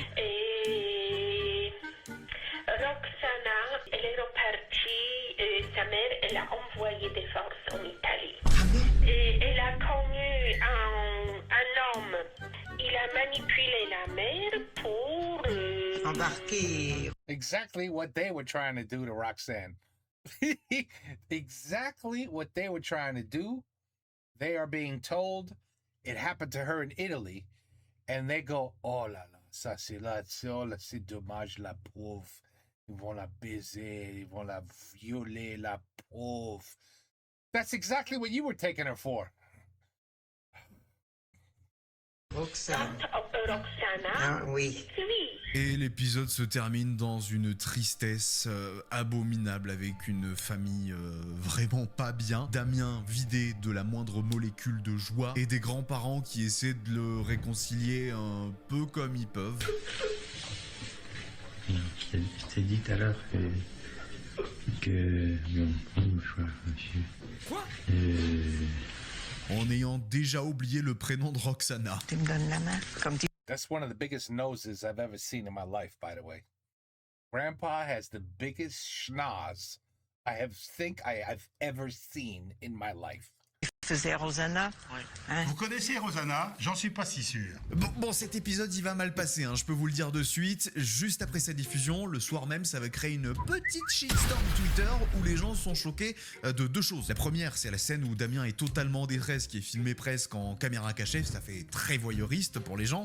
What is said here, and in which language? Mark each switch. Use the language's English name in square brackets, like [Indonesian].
[French] Et Roxana, elle est repartie, sa mère, elle a envoyé des forces en Italie. Et elle a connu un homme. Il a manipulé la mère pour... Embarquer. [English] Exactly what they were trying to do to Roxanne. Exactly what they were trying to do. They are being told it happened to her in Italy. And they go, [French] oh là là, ça c'est là, c'est dommage, la pauvre. Ils vont la baiser, ils vont la violer, la pauvre. [English] That's exactly what you were taking her for. [French] Roxane. Roxana, Ah oui. oui. Et l'épisode se termine dans une tristesse abominable avec une famille vraiment pas bien. Damien vidé de la moindre molécule de joie et des grands-parents qui essaient de le réconcilier un peu comme ils peuvent. Je t'ai dit tout à l'heure que... Bon, prends le choix, monsieur. Quoi? En ayant déjà oublié le prénom de Roxana. Tu me donnes la main comme tu... [English] That's one of the biggest noses I've ever seen in my life, by the way. Grandpa has the biggest schnoz I've ever seen in my life. [French] faisais Rosanna. Hein? Vous connaissez Rosanna? J'en suis pas si sûr. Bon, cet épisode, il va mal passer, hein, je peux vous le dire de suite. Juste après sa diffusion, le soir même, ça va créer une petite shitstorm Twitter où les gens sont choqués de deux choses. La première, c'est la scène où Damien est totalement en détresse, qui est filmée presque en caméra cachée, ça fait très voyeuriste pour les gens.